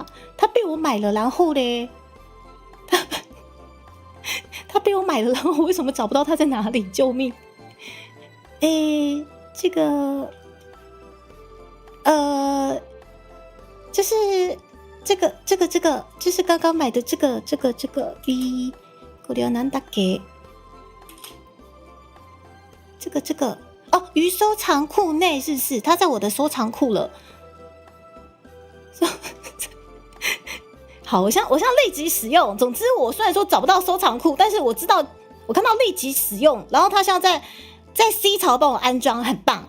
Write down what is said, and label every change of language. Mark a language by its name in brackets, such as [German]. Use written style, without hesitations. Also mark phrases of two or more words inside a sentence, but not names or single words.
[Chinese] 它被我买了，然后嘞，它被我买了，然后我为什么找不到它在哪里？救命！这个，就是这个，就是刚刚买的这个 V， [Japanese] これはなんだっけ？ [Chinese] 这个哦，于收藏库内是不是？它在我的收藏库了。好，我像立即使用。总之，我虽然说找不到收藏库，但是我知道我看到立即使用，然后它像在 C 槽帮我安装，很棒。